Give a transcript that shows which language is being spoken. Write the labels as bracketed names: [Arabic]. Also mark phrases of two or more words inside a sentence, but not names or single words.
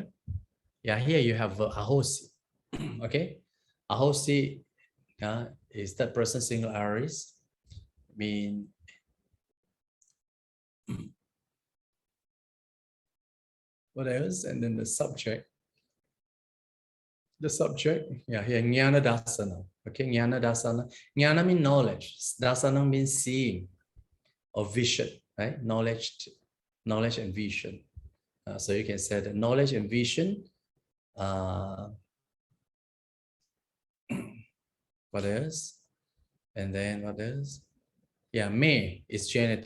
[English] Yeah, here you have verb ahosi. Okay, ahosi is third person singular aorist. Mean what else? And then the subject. The subject, yeah, here [Pali] jnana dasana. [English] Okay, [Pali] jnana dasana. [English] Jnana means knowledge. Dasana means seeing or vision, right? Knowledge and vision. So you can say that knowledge and vision. What else? And then what else? Yeah, me is genitive.